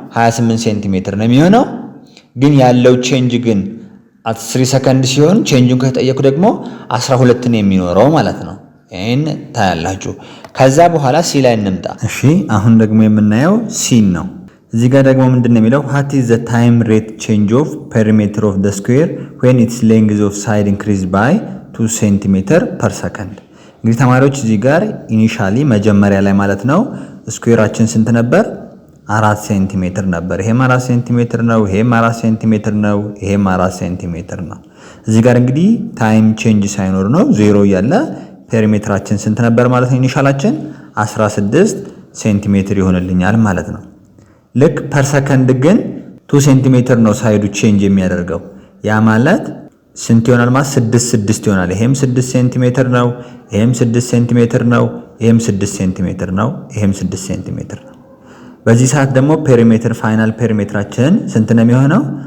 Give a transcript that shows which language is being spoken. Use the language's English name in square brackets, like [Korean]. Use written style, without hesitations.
[Amharic] 28 ሴንቲሜትር ነው የሚሆነው። ግን ያለው ቼንጅ ግን at 3 ሰከንድ ሲሆን ቼንጁን ከተጠየቁ ደግሞ 12 ነው የሚኖረው ማለት ነው። ይሄን ታያላችሁ። ከዛ በኋላ ሲ ላይ እንምጣ። እሺ አሁን ደግሞ የምናየው ሲን ነው። እዚህ ጋር ደግሞ ምንድነው የሚለው? [English] what is the time rate change of perimeter of the square when its length of side increased by 2 cm per second። [Amharic] እንግዲህ ተማሪዎች እዚህ ጋር ኢኒሻሊ መጀመሪያ ላይ ማለት ነው ስኩዌራችን ስንት ነበር? 4 ሴንቲሜትር ነበር። ይሄም 4 ሴንቲሜትር ነው፣ ይሄም 4 ሴንቲሜትር ነው፣ ይሄም 4 ሴንቲሜትር ነው። እዚህ ጋር እንግዲህ ታይም ቼንጅ ሳይኖር ነው ዜሮ ያለ ፔሪሜትራችን ስንት ነበር ማለት ነው? ኢኒሻላችን 16 ሴንቲሜትር ይሆንልኛል ማለት ነው። ልክ ፐር ሰከንድ ግን 2 ሴንቲሜትር ነው ሳይዱ ቼንጅ የሚያደርገው። ያ ማለት ስንት ይሆናል ማለት 6 ይሆናል። ይሄም 6 ሴንቲሜትር ነው፣ ይሄም 6 ሴንቲሜትር ነው፣ ይሄም 6 ሴንቲሜትር ነው፣ ይሄም 6 ሴንቲሜትር ነው። በዚህ ሰዓት ደግሞ ፔሪሜትር ፋይናል ፔሪሜትራችን ስንት ነው የሚሆነው?